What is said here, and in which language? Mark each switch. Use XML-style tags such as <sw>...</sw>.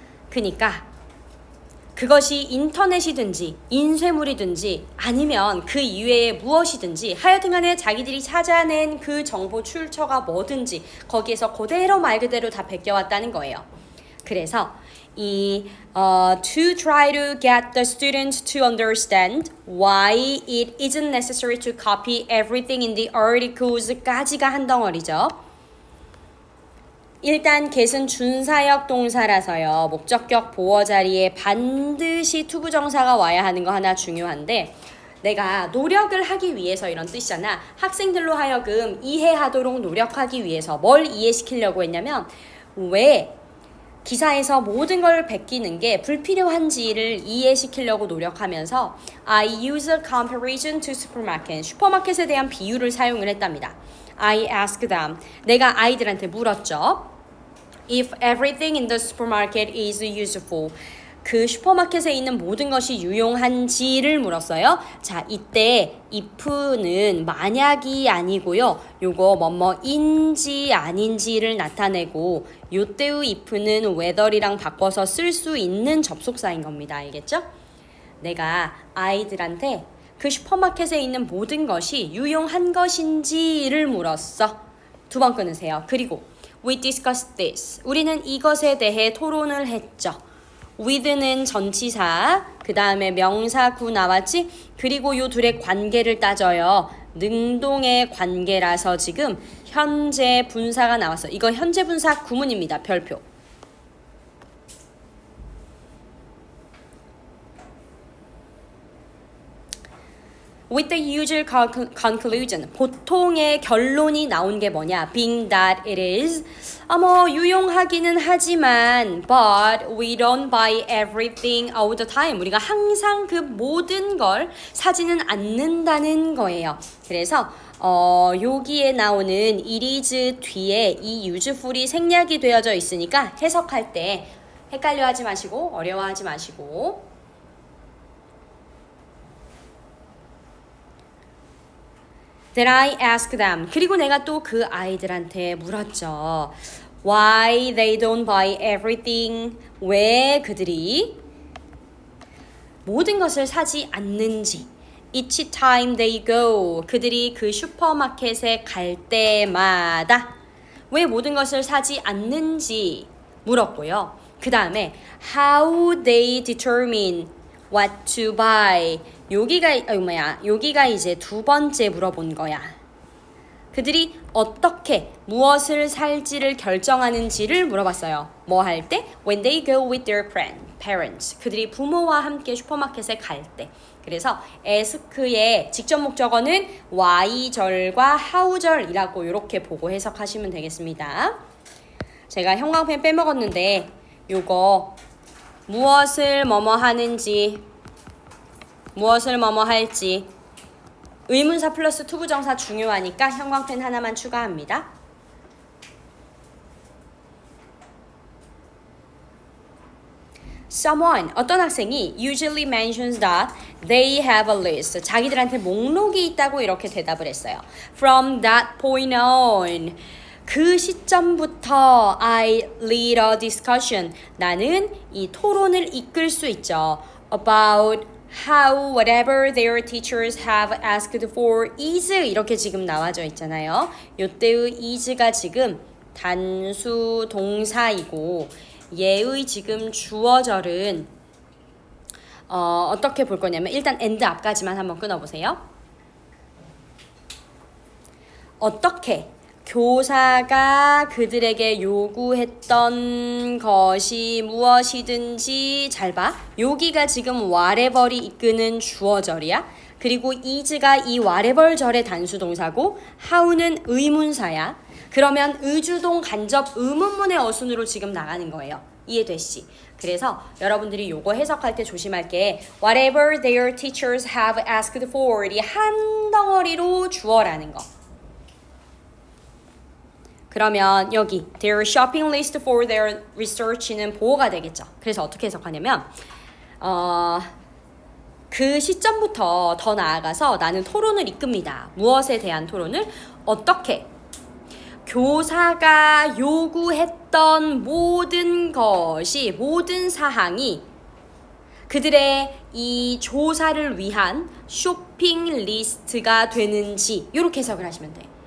<ko>그러니까 그것이 인터넷이든지 인쇄물이든지 아니면 그 이외에 무엇이든지 하여튼 간에 자기들이 찾아낸 그 정보 출처가 뭐든지 거기에서 그대로 말 그대로 다 베껴왔다는 거예요. 그래서</ko> <en>to try to get the students to understand why it isn't necessary to copy everything in the articles</en> <ko>까지가 한 덩어리죠. 일단 get은 준사역 동사라서요. 목적격 보어 자리에 반드시 투부정사가 와야 하는 거 하나 중요한데 내가 노력을 하기 위해서 이런 뜻이잖아. 학생들로 하여금 이해하도록 노력하기 위해서 뭘 이해시키려고 했냐면 왜 기사에서 모든 걸 베끼는 게 불필요한지를 이해시키려고 노력하면서</ko> <en>I use a comparison to supermarket.</en> <ko>슈퍼마켓에 대한 비유를 사용을 했답니다.</ko> <en>I asked them.</en> <ko>내가 아이들한테 물었죠.</ko> <en>If everything in the supermarket is useful.</en> <ko>그 슈퍼마켓에 있는 모든 것이 유용한지를 물었어요. 자, 이때 if는 만약이 아니고요. 요거 뭐뭐인지 아닌지를 나타내고 요때의 if는 whether이랑 바꿔서 쓸 수 있는 접속사인 겁니다. 알겠죠? 내가 아이들한테 그 슈퍼마켓에 있는 모든 것이 유용한 것인지를 물었어. 두 번 끊으세요. 그리고</ko> <en>we discussed this.</en> <ko>우리는 이것에 대해 토론을 했죠. with는 전치사, 그 다음에 명사 구 나왔지? 그리고 요 둘의 관계를 따져요. 능동의 관계라서 지금 현재 분사가 나왔어. 이거 현재 분사 구문입니다. 별표.</ko> <en>With the usual conclusion,</en> <ko>보통의 결론이 나온 게 뭐냐?</ko> <en>Being that it is,</en> <ko>유용하기는 하지만,</ko> <en>but we don't buy everything all the time.</en> <ko>우리가 항상 그 모든 걸 사지는 않는다는 거예요. 그래서 여기에 나오는 it is 뒤에 이 useful이 생략이 되어져 있으니까 해석할 때 헷갈려하지 마시고 어려워하지 마시고.</ko> <en>Then I asked them.</en> <ko>그리고 내가 또 그 아이들한테 물었죠.</ko> <en>Why they don't buy everything.</en> <ko>왜 그들이 모든 것을 사지 않는지.</ko> <en>Each time they go.</en> <ko>그들이 그 슈퍼마켓에 갈 때마다 왜 모든 것을 사지 않는지 물었고요. 그 다음에</ko> <en>how they determine what to buy.</en> <ko>여기가 이제 두 번째 물어본 거야. 그들이 어떻게 무엇을 살지를 결정하는지를 물어봤어요. 뭐 할 때?</ko> <en>When they go with their parents.</en> <ko>그들이 부모와 함께 슈퍼마켓에 갈 때. 그래서 ask의 직접 목적어는 why절과 how절이라고 이렇게 보고 해석하시면 되겠습니다. 제가 형광펜 빼먹었는데 요거 무엇을 뭐뭐 하는지 무엇을 뭐뭐 할지 의문사 플러스 투부정사 중요하니까 형광펜 하나만 추가합니다.</ko> <en>Someone,</en> <ko>어떤 학생이</ko> <en>usually mentions that they have a list.</en> <ko>자기들한테 목록이 있다고 이렇게 대답을 했어요.</ko> <en>From that point on.</en> <ko>그 시점부터</ko> <en>I lead a discussion.</en> <ko>나는 이 토론을 이끌 수 있죠.</ko> <en>About how whatever their teachers have asked for is</en> <ko>이렇게 지금 나와져 있잖아요. 요때의 is가 지금 단수 동사이고 얘의 지금 주어절은 어떻게 볼 거냐면 일단 and 앞까지만 한번 끊어보세요. 어떻게 교사가 그들에게 요구했던 것이 무엇이든지 잘 봐. 여기가 지금 whatever이 이끄는 주어절이야. 그리고 is가 이 whatever 절의 단수동사고 how는 의문사야. 그러면 의주동 간접 의문문의 어순으로 지금 나가는 거예요. 이해됐지? 그래서 여러분들이 요거 해석할 때 조심할 게</ko> <en>whatever their teachers have asked for</en> <ko>이 한 덩어리로 주어라는 거. 그러면 여기</ko> <en>their shopping list for their research</en> <ko>는 보호가 되겠죠. 그래서 어떻게 해석하냐면 그 시점부터 더 나아가서 나는 토론을 이끕니다. 무엇에 대한 토론을? 어떻게 교사가 요구했던 모든 것이 모든 사항이 그들의 이 조사를 위한 쇼핑 리스트가 되는지 이렇게 해석을 하시면 돼.</ko>